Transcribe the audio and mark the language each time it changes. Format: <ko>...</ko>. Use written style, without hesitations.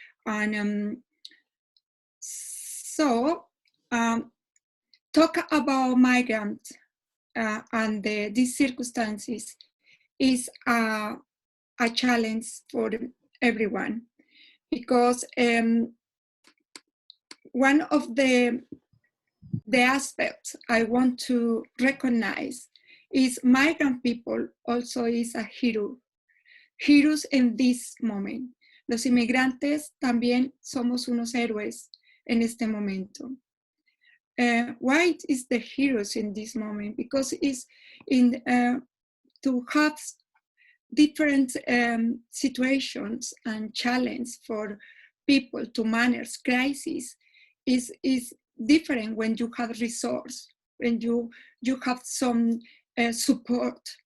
<en>And talk about migrants and these circumstances is a challenge for everyone, because one of the aspects I want to recognize is migrant people also is a hero. Heroes in this moment.</en> <es>Los inmigrantes también somos unos héroes en este momento.</es> <en>Why is the heroes in this moment? Because it's in to have different situations and challenge for people to manage crisis is different when you have resource, when you have some support.</en>